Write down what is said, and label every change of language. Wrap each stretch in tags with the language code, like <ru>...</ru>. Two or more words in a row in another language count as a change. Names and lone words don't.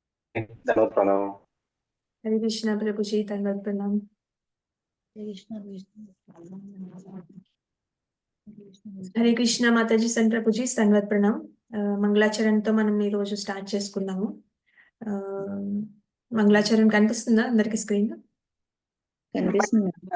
<hi>दंडवत प्रणाम। हरे कृष्णा प्रभु जी, दंडवत प्रणाम। हरे कृष्ण माताजी सन् प्रभुजी संगत प्रणाम.</hi> <te>మంగళాచరణతో మనం ఈ రోజు స్టార్ట్ చేసుకున్నాము. ఆ, మంగళాచరణ కనిపిస్తుందా అందరికి స్క్రీన్ లో? కనిపిస్తుంది.</te>